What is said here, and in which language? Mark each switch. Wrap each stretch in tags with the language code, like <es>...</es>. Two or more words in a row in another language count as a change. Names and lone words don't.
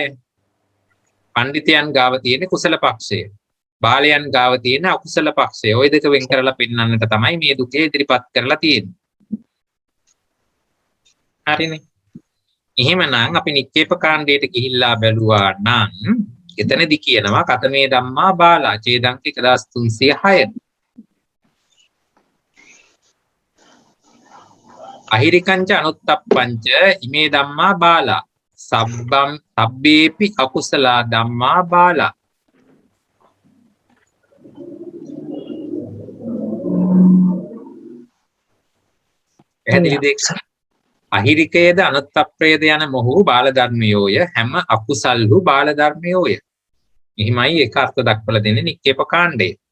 <si>පඬිතයන් ගාව තියෙන කුසල පක්ෂය. බාලයන් ගාව තියෙන අකුසල පක්ෂය. ওই දෙක වෙන් කරලා පෙන්වන්නට තමයි මේ දුකේ ඉදිරිපත් කරලා තියෙන්නේ. හරිනේ. එහෙමනම් අපි නික්කේප කාණ්ඩයට ගිහිල්ලා බැලුවා නම් එතනදී කියනවා</si> <pi>කතමේ ධම්මා බාලා</pi> <si>ඡේදංක 1306.</si> <pi>අහිරිකංච අනුත්තප්පංච ඉමේ ධම්මා බාලා සබ්බේපි අකුසලා ධම්මා බාලා.</pi> <si>පැහැදිලි දෙයක්. අහිරිකයේද අනුත්තප්පයේද යන මොහු බාල ධර්මයෝය හැම අකුසල්හු බාල ධර්මයෝය. එහිමයි ඒක අර්ථ දක්වලා දෙන්නේ නික්කේප කාණ්ඩයේ.</si>